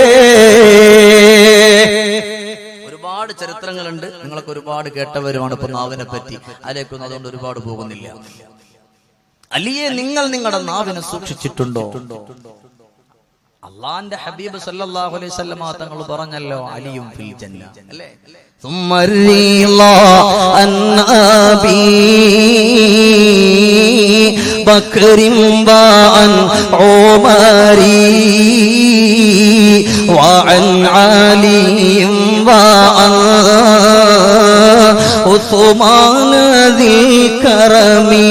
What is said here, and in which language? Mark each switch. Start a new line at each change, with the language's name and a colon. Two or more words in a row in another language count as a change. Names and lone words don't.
Malayalam: ഒരുപാട് ചരിത്രങ്ങളുണ്ട്, നിങ്ങളൊക്കെ ഒരുപാട് കേട്ടവരുമാണ് ഇപ്പൊ നാവിനെ പറ്റി, അതിലേക്കൊന്നും അതുകൊണ്ട് ഒരുപാട് പോകുന്നില്ല. അലിയെ നിങ്ങൾ നിങ്ങളുടെ നാവിനെ സൂക്ഷിച്ചിട്ടുണ്ടോ? അള്ളാന്റെ ഹബീബ്
Arabic: صلى الله عليه وسلم
Malayalam: തങ്ങൾ പറഞ്ഞല്ലോ, അലിയും
Arabic: في الجنة
Malayalam: അല്ലേ?
Arabic: ثم الرضا عن أبي بكر وعن عمر وعن علي وعن عثمان ذي الكرم